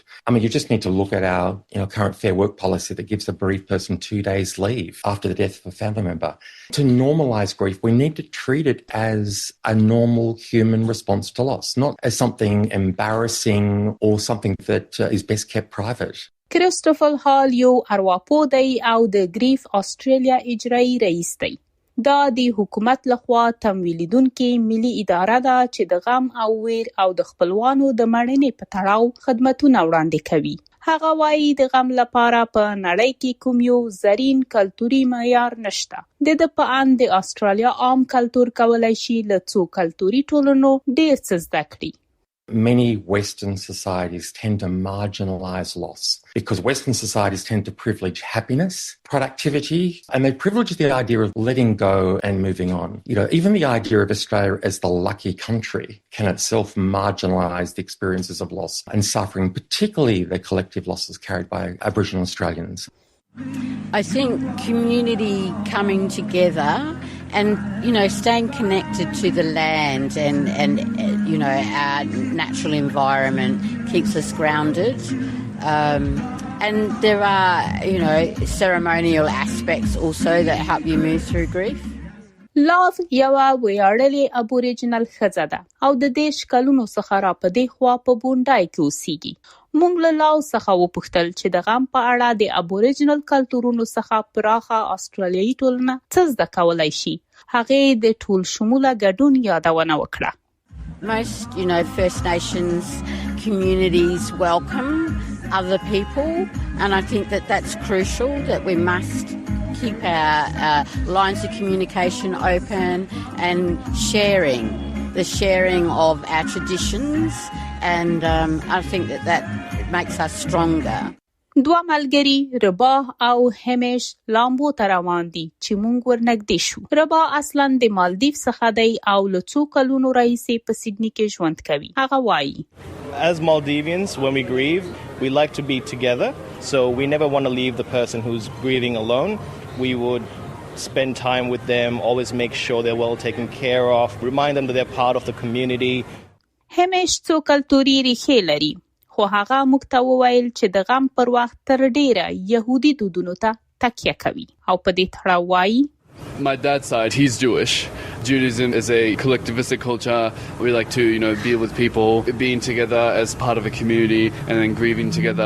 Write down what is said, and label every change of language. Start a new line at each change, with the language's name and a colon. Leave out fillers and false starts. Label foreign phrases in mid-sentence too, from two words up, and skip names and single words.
English: I mean, you just need to look at our current Fair Work policy that gives a bereaved person 2 days leave after the death of a family member. To normalise grief, we need to treat it as a normal human response to loss, not as something embarrassing or something that is best kept private.
Pashto: کریستوفر هال یو ارواپوه دی او د ګریف استرالیا اجرایی رئیس دی. دا د حکومت لخوا تمویلیدونکې ملي اداره ده چې د غم او ویر او د خپلوانو د مړینې په تړاو خدمتونه وړاندې کوي. هغه وايي د غم لپاره په نړۍ کې کوم یو زرین کلتوري معیار نشته. د په اند د استرالیا عام کلتور کولای شي له څو کلتوري ټولنو ډیر څه زده کړي.
English: Many Western societies tend to marginalise loss because Western societies tend to privilege happiness, productivity, and they privilege the idea of letting go and moving on. Even the idea of Australia as the lucky country can itself marginalise the experiences of loss and suffering, particularly the collective losses carried by Aboriginal Australians. I think community coming together and staying connected to the land and our natural environment keeps us grounded, and there are ceremonial aspects also that help you move through grief.
Pashto: لاو یو ویاړلې ابوریجنل ښځه ده او د 10 کلونو څخه را په دې خوا په بونډای کې اوسېږي. موږ له لاو څخه وپوښتل چې د غم په اړه د ابوریجنل کلتورونو څخه پراخه استرالیایي ټولنه څه زده کولای شي. هغې د ټول شموله ګډون یادونه وکړه.
English: Most, First Nations communities welcome other people, and I think that that's crucial, that we must keep our lines of communication open and the sharing of our traditions, and I think that makes us stronger.
Pashto: دوه ملګری رباه او همیش لامبو ته روان دي چې مونږ ورنږدې شو. رباه اصلا د مالدیف څخه دی او له څو کلونو راهیسې په سیدني کې ژوند کوي. هغه وایي
English: As Maldivians, when we grieve, we like to be together. So we never want to leave the person who's grieving alone. We would spend time with them, always make sure they're well taken care of, remind them that they're part of the community.
Pashto: همیش څو کلتوري ریښې لري. خو هغه موږ ته وویل چې د غم پر وخت تر ډیره يهودي دودونو ته تکیه کوي او په دې تړاو وایي
English: My dad's side, he's Jewish. Judaism is a collectivistic culture. We like to, be with people, being together as part of a community and then grieving together.